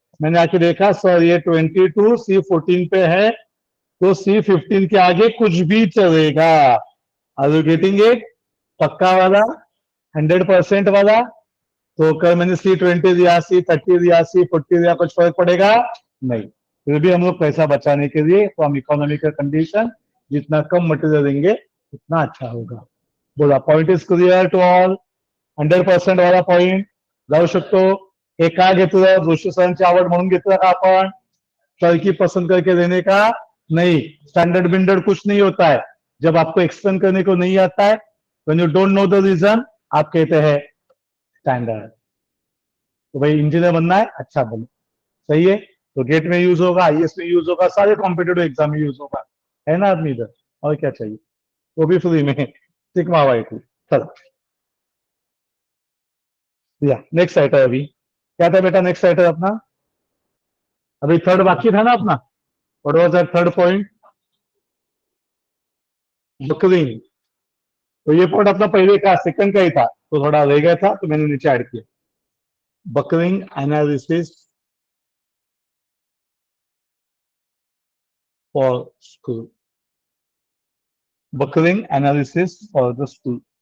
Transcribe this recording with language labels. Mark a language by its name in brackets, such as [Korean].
[Hindi] मैंने आके देखा सर ये 22 C14 पे है, तो C15 के आगे कुछ भी चलेगा। [English] Are you getting it? [Hindi] पक्का वाला, 100% वाला। तो कल मैंने C20 दिया, C30 दिया, C40 दिया, कुछ फर्क पड़ेगा नहीं। फिर भी हम लोग पैसा बचाने के लिए तो हम इकोनॉमी का कंडीशन जितना कम मटेरियल देंगे उतना अच्छा होगा. [English] बोला point is clear to all. 100% वाला point [Marathi] जाऊ शकतो. हे का घेतलं, जोशी सरांची आवड म्हणून घेतलं का आपण, [Hindi] टर्की पसंद करके देने का नहीं. स्टैंडर्ड बिंडर्ड कुछ नहीं होता है. जब आपको एक्सप्लेन करने को नहीं आता है, [English] when you don't know the reason, [Hindi] आप कहते हैं स्टैंडर्ड. तो भाई इंजीनियर बनना है, अच्छा बनो. सही है. तो गेट में यूज होगा, आईएएस में यूज होगा, सारे कॉम्पिटेटिव एग्जाम में यूज होगा. है ना आदमी इधर, और क्या चाहिए. वो भी फ्री में, सिग्मा वाई टू. चलो या नेक्स्ट राइटर. अभी क्या था बेटा नेक्स्ट राइटर अपना, अभी थर्ड बाकी था ना अपना. [English] What was that third point, buckling. [Hindi] तो ये पॉइंट अपना पहले का सेकंड का ही था, तो थोड़ा रह गया था, तो मैंने नीचे ऐड किया. [English] Buckling analysis for school. Buckling analysis for the school.